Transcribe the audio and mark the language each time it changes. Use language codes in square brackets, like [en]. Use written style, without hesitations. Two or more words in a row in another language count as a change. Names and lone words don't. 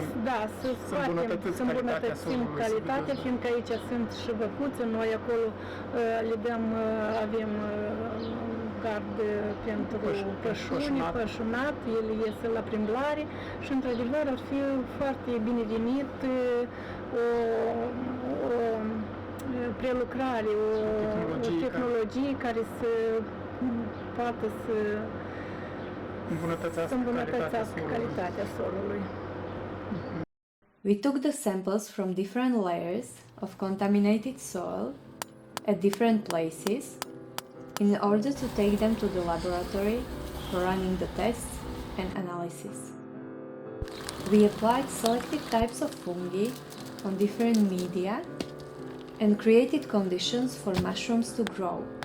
[ro] îmbunătățim calitatea, fiindcă aici sunt și văcuțe, noi acolo le dăm, avem gard pentru pășunat, ele ies la plimbare și într-adevăr ar fi foarte binevenit o prelucrare, o tehnologie care să poată să îmbunătățească calitatea solului. [en] We took the samples from different layers of contaminated soil at different places in order to take them to the laboratory for running the tests and analysis. We applied selected types of fungi on different media and created conditions for mushrooms to grow.